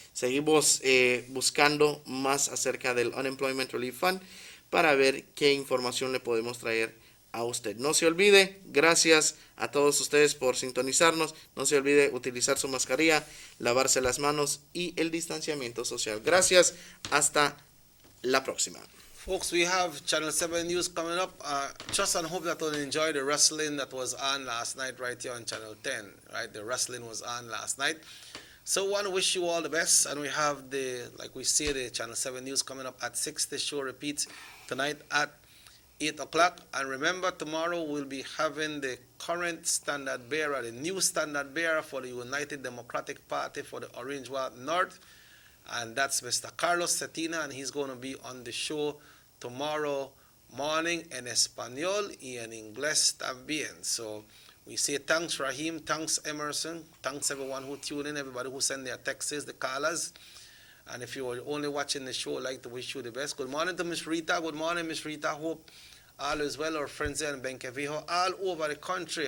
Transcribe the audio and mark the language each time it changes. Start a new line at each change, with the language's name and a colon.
Spanish: Seguimos buscando más acerca del Unemployment Relief Fund para ver qué información le podemos traer a usted. No se olvide, gracias a todos ustedes por sintonizarnos. No se olvide utilizar su mascarilla, lavarse las manos y el distanciamiento social. Gracias, hasta la próxima.
English: Folks, we have Channel 7 News coming up. Trust and hope that you'll enjoy the wrestling that was on last night right here on Channel 10. Right, the wrestling was on last night. So I want to wish you all the best. And we have like we say, the Channel 7 News coming up at 6. The show repeats tonight at 8 o'clock. And remember, tomorrow we'll be having the current standard bearer, the new standard bearer for the United Democratic Party for the Orange Walk North. And that's Mr. Carlos Cetina, and he's going to be on the show tomorrow morning in
Spanish: Espanol y en Inglés también.
English: So we say thanks, Raheem, thanks, Emerson, thanks everyone who tuned in, everybody who sent their texts, the callers. And if you're only watching the show, I'd like to wish you the best. Good morning to Miss Rita. Good morning, Miss Rita. Hope all is well. Our friends here in Benquevejo all over the country.